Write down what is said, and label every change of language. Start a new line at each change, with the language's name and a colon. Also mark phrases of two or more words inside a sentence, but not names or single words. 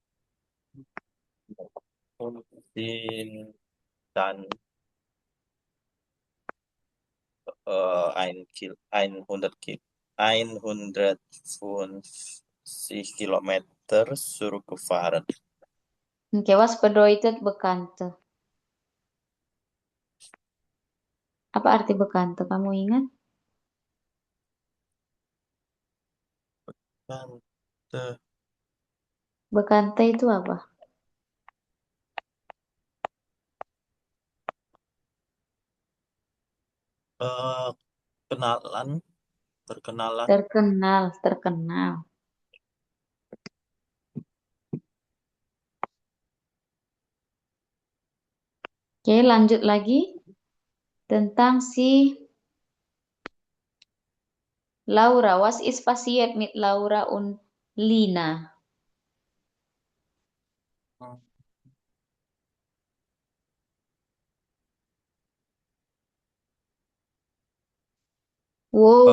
German: Und sind dann 150 Kilometer zurückgefahren. okay, was bedeutet Bekannte?
Indonesian: Apa arti Bekannte? Kamu ingat?
German: Dann, äh,
Indonesian: Bekannte itu apa? eh, kenalan, perkenalan. Terkenal, terkenal. Oke, lanjut lagi tentang si Laura.
German: Was ist passiert mit Laura und Lina? Wo